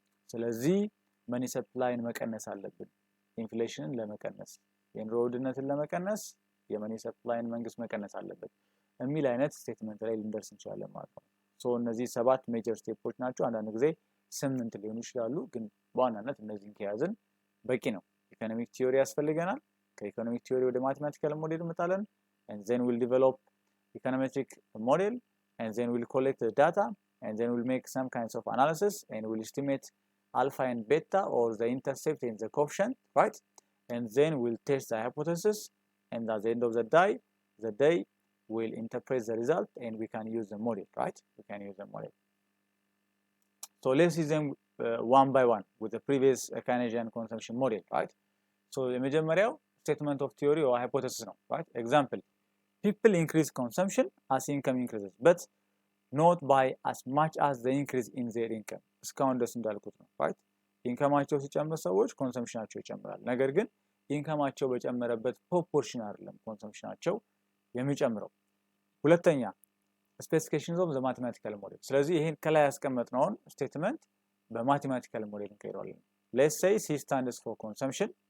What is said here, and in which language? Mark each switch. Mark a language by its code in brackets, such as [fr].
[am] ስለዚህ መኒ ሰፕላይን መቀነስ አለብን ኢንፍሌሽንን ለመቀነስ፣ የኑሮ ውድነትን ለመቀነስ የመኒ ሰፕላይን መንግስት መቀነስ አለበት የሚል አይነት ስቴትመንት ላይ ልንደርስ እንችላለን ማለት ነው። ሶ እነዚህ 7 ሜጀር ስቴፖች ናቸው። አንዳንድ ጊዜ 8 ሊሆኑ ይችላሉ፣ ግን በዋናነት እነዚህን ከያዝን በቂ ነው። ኢኮኖሚክ ቲዮሪ ያስፈልገናል። ከኢኮኖሚክ ቲዮሪ ወደ ማቴማቲካል ሞዴል እንመጣለን። [en] and then we'll develop econometric model, and then we'll collect the data, and then we'll make some kinds of analysis, and we'll estimate alpha and beta or the intercept and the coefficient, right? And then we'll test the hypothesis, and at the end of the day we'll interpret the result, and we can use the model, right? We can use the model. So let's see them one by one with the previous Keynesian consumption model, right? So the መጀመሪያው statement of theory or hypothesis ነው, right? Example: people increase consumption as income increases, but not by as much as the increase in their income. [am] እስካሁን ደስ እንዳልኩት ነው, right? ኢንካማቸው ሲጨምር ሰዎች ኮንሰምፕሽናቸው ይጨምራል። ነገር ግን ኢንካማቸው በጨመረበት ፕሮፖርሽን አይደለም ኮንሰምፕሽናቸው የሚጨምረው። ሁለተኛ [en] specifications of the mathematical model። [am] ስለዚህ ይሄን ከላይ ያስቀመጥነውን ስቴትመንት በማቴማቲካል ሞዴል እንቀይረዋለን። [en] let's say C stands for consumption,